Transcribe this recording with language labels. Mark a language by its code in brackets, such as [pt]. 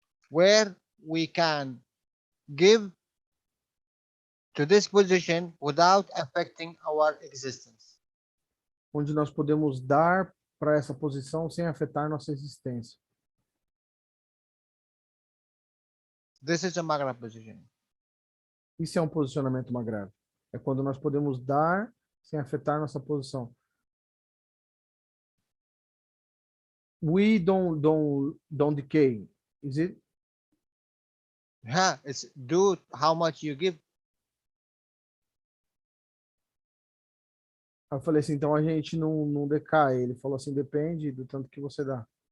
[en] Where we can give to this position without affecting our existence. [pt] Onde nós podemos dar para essa posição sem afetar nossa existência. [en] This is a Maghreb position. [pt] Isso é um posicionamento magráfico. É quando nós podemos dar sem afetar nossa posição. [en] We don't decay, is it? Yeah, it's do how much you give. [pt] Eu falei assim, então a gente não decai. Ele falou assim, depende do tanto que você dá.